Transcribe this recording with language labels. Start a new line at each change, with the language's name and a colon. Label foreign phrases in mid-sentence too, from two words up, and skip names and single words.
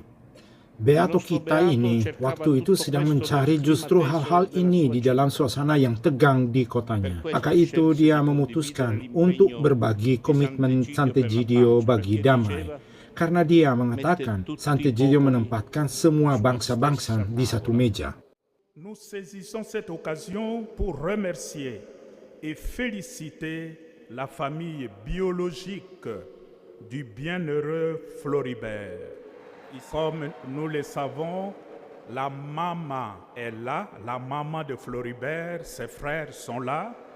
Indonesian: Beato kita ini waktu itu sedang mencari justru hal-hal ini di dalam suasana yang tegang di kotanya. Maka itu dia memutuskan untuk berbagi komitmen Sant'Egidio bagi damai. Karena dia mengatakan Sant'Egidio menempatkan semua bangsa-bangsa di satu meja.
French: Nous saisissons cette occasion pour remercier et féliciter la famille biologique du bienheureux Floribert. Comme nous le savons, la maman est là, la maman de Floribert, ses frères sont là.